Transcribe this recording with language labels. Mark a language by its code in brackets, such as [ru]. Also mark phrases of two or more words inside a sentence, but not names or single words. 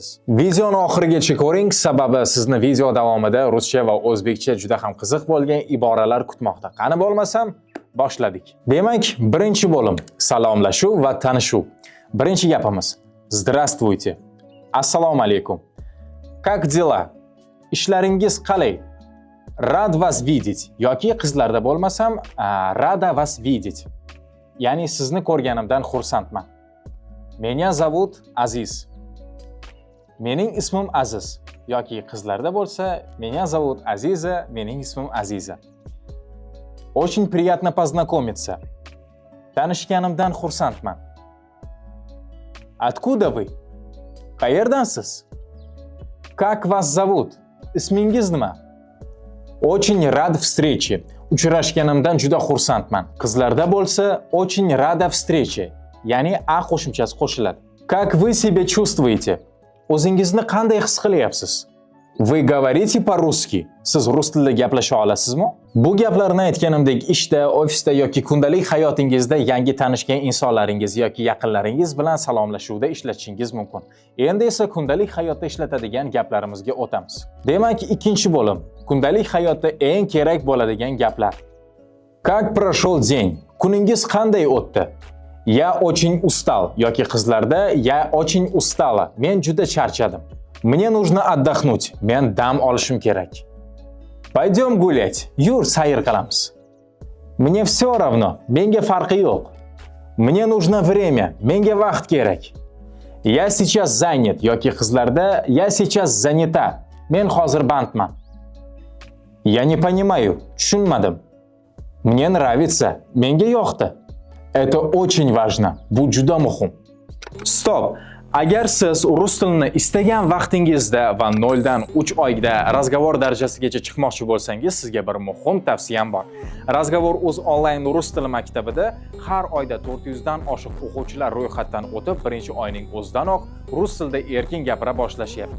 [uz] Videoni oxirigacha ko'ring, sababi sizni video davomida ruscha va o'zbekcha juda ham qiziq bo'lgan iboralar kutmoqda. Qani bo'lmasam, boshladik. Demak, birinchi bo'lim salomlashuv va tanishuv. Birinchi gapimiz: Здравствуйте. Assalomu alaykum. [ru] Как dела? [uz] Ishlaringiz qalay? [ru] Рад вас видеть [uz] yoki qizlarda bo'lmasam, [ru] рада вас видеть. [uz] Ya'ni sizni ko'rganimdan xursandman. [ru] Меня зовут [uz] Aziz. Mening ismim Aziz yoki qizlarda bo'lsa, [ru] Меня зовут [uz] Aziza, mening ismim Aziza. [ru] Очень приятно познакомиться. [uz] Tanishganimdan xursandman. [ru] Откуда вы? Qayerdansiz? Как вас зовут? [uz] Ismingiz nima? [ru] Очень рад встрече. [uz] Uchrashganimdan juda xursandman. Qizlarda bo'lsa, [ru] очень рада встрече, [uz] ya'ni a qo'shimchasi qo'shiladi. [ru] Как вы себя чувствуете? [uz] O'zingizni qanday his qilyapsiz? [ru] Вы говорите по-русски? [uz] Siz rus tilida gaplasha olasizmi? Bu gaplarni aytganimdek ishda, ofisda yoki kundalik hayotingizda yangi tanishgan insonlaringiz yoki yaqinlaringiz bilan salomlashuvda ishlatishingiz mumkin. Endi esa kundalik hayotda ishlatadigan gaplarimizga o'tamiz. Demak, ikkinchi bo'lim kundalik hayotda eng kerak bo'ladigan gaplar. [ru] Как прошел день? [uz] Kuningiz qanday o'tdi? [ru] Я очень устал [uz] yoki qizlarda [ru] я очень устала. [uz] Men juda charchadim. [ru] Мне нужно отдохнуть. [uz] Men dam olishim kerak. [ru] Пойдем гулять. [uz] Yur, sayr qilamiz. [ru] Мне все равно. [uz] Menga farqi yo'q. [ru] Мне нужно время. [uz] Menga vaqt kerak. [ru] Я сейчас занят [uz] yoki qizlarda [ru] я сейчас занята. [uz] Men hozir bandman. [ru] Я не понимаю. Tushunmadim. Мне nравится. [uz] Menga yoqdi. [ru] Это очень важно. [uz] Bu juda muhim. Stop. Agar siz rus tilini istagan vaqtingizda va 0 dan 3 oyda razgovor darajasigacha chiqmoqchi bo'lsangiz, sizga bir muhim tavsiyam bor. Razgovor o'z onlayn rus tili maktabida har oyda 400 dan oshiq o'quvchilar ro'yxatdan o'tib, birinchi oyning o'zidanoq rus tilida erkin gapira boshlashyapti.